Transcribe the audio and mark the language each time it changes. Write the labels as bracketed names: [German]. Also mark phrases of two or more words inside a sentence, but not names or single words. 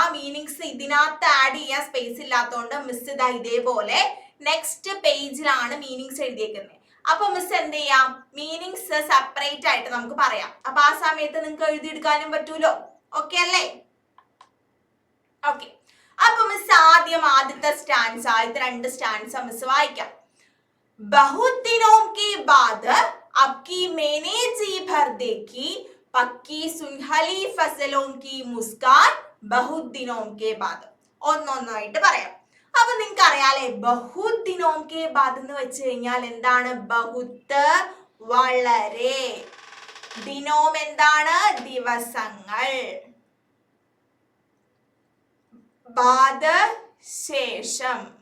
[Malayalam] മീനിങ്സ് ഇതിനകത്ത് ആഡ് ചെയ്യാൻ സ്പേസ് ഇല്ലാത്തതുകൊണ്ട് മിസ് ഇതാ ഇതേപോലെ നെക്സ്റ്റ് പേജിലാണ് മീനിങ്സ് എഴുതിയേക്കുന്നത്. അപ്പൊ മിസ് എന്ത് ചെയ്യാം? മീനിങ്സ് സെപ്പറേറ്റ് ആയിട്ട് നമുക്ക് പറയാം. അപ്പൊ ആ സമയത്ത് നിങ്ങൾക്ക് എഴുതിയെടുക്കാനും പറ്റൂലോ. ഓക്കെ അല്ലേ? ഓക്കെ. അപ്പൊ മിസ് ആദ്യത്തെ 2 സ്റ്റാൻസ മിസ് വായിക്കാം. [Hindi] बहुत दिनों के बाद अब की मैंने जी भर देखी पक्की सुनहली फसलों की मुस्कान बहुत दिनों के बाद. [Malayalam] ഒന്നൊന്നായിട്ട് പറയാം. അപ്പൊ നിങ്ങൾക്ക് അറിയാലേ [Hindi] बहुत दिनों के बाद [Malayalam] എന്ന് വെച്ച് കഴിഞ്ഞാൽ എന്താണ്? ബഹുത്ത് വളരെ. ദിനോം എന്താണ്? ദിവസങ്ങൾ. ബാദ് ശേഷം.